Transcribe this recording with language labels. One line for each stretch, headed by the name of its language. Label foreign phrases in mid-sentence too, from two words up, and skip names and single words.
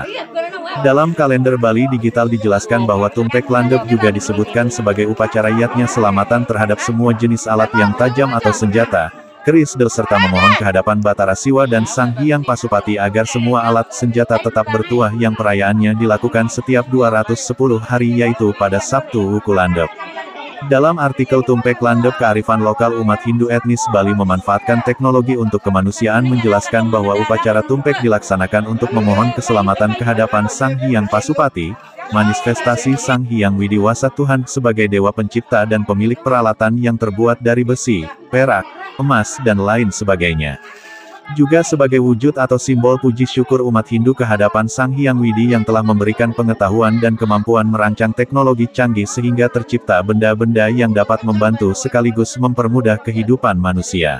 Indonesian: Dalam kalender Bali digital dijelaskan bahwa Tumpek Landep juga disebutkan sebagai upacara yatnya selamatan terhadap semua jenis alat yang tajam atau senjata, keris serta memohon kehadapan Batara Siwa dan Sang Hyang Pasupati agar semua alat senjata tetap bertuah yang perayaannya dilakukan setiap 210 hari yaitu pada Sabtu Wuku Landep. Dalam artikel Tumpek Landep kearifan lokal umat Hindu etnis Bali memanfaatkan teknologi untuk kemanusiaan menjelaskan bahwa upacara Tumpek dilaksanakan untuk memohon keselamatan kehadapan Sang Hyang Pasupati, manifestasi Sang Hyang Widi Wasa Tuhan sebagai dewa pencipta dan pemilik peralatan yang terbuat dari besi, perak, emas dan lain sebagainya. Juga sebagai wujud atau simbol puji syukur umat Hindu kehadapan Sang Hyang Widi yang telah memberikan pengetahuan dan kemampuan merancang teknologi canggih sehingga tercipta benda-benda yang dapat membantu sekaligus mempermudah kehidupan manusia.